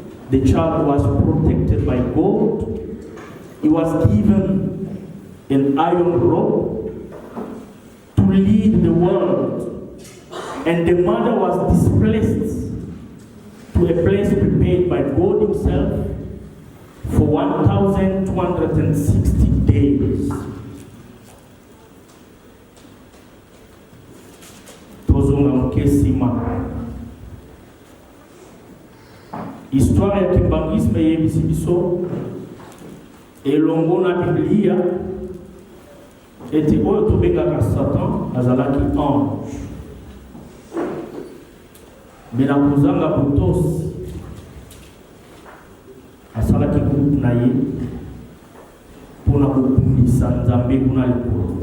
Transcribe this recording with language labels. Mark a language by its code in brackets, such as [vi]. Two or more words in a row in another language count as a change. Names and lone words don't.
[en] The child was protected by God. He was given an iron rod to lead the world. And the mother was displaced to a place prepared by God himself for 1,260 days. [ln] Histoire ya kimbangisme yebisi biso elongo na Biblia ete oyo tobengaka Satan azalaki ange mena kozanga botosi asalaki groupe na ye mpona kobundisa Nzambe kuna likolo.